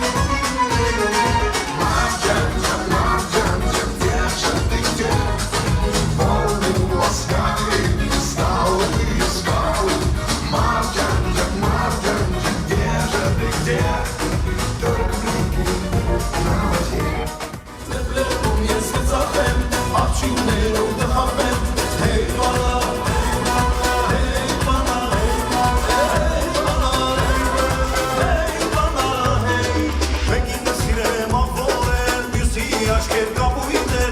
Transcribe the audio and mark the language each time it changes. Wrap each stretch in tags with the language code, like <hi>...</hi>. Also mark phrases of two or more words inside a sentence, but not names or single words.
<ru>Марджанджа, где же ты, где? Волны ласкали, стала и искал. Марджанджа, где же ты, где? Только блики на воде.</ru> <hy>Լեբլերում ես կծախեմ, աղջիններում դխավեմ, հեյ բանա, հեյ բանա, հեյ բանա, հեյ բանա, հեյ Մեկին սիրեմ աղվորել, մյուսի աշկեր կապույտել,</hy>